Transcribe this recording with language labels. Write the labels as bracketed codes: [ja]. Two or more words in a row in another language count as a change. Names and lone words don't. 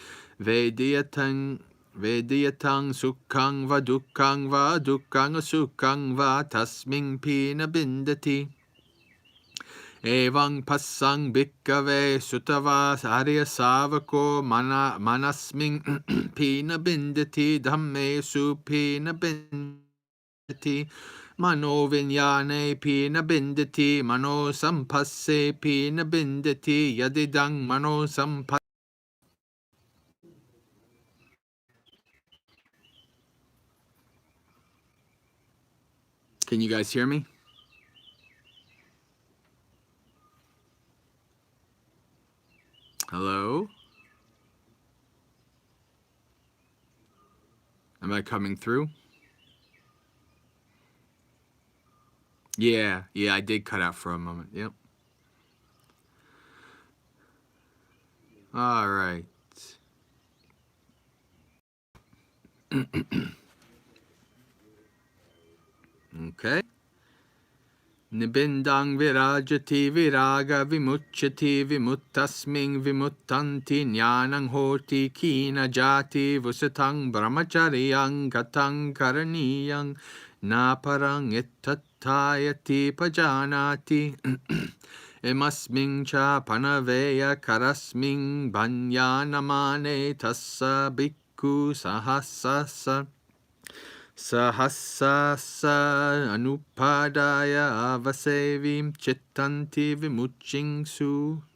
[pi] Vedyatang sukkang va dukkang sukkang va tasming pina bindati Evang pasang bhikkhave sutava arya savako manasming pina bindati dhamme su pina bindati Mano vinyane pi nabindati, mano sampasse pi nabindati, yadidang mano sampasse. [en] Can you guys hear me? Hello? Am I coming through? Yeah, I did cut out for a moment. Yep. All right. Okay. [pi] Nibindang virajati viraga vimuchyati vimuttasming vimuttanti jnanang hoti kina jati vusatang brahmacharyang gatang karaniyang naparang ittatayati pajanati emasming cha panaveya karasming banyanamane tassa bhikkhu sahasasa Sahasasa anupadaya avasevim chittanti vimuchingsu.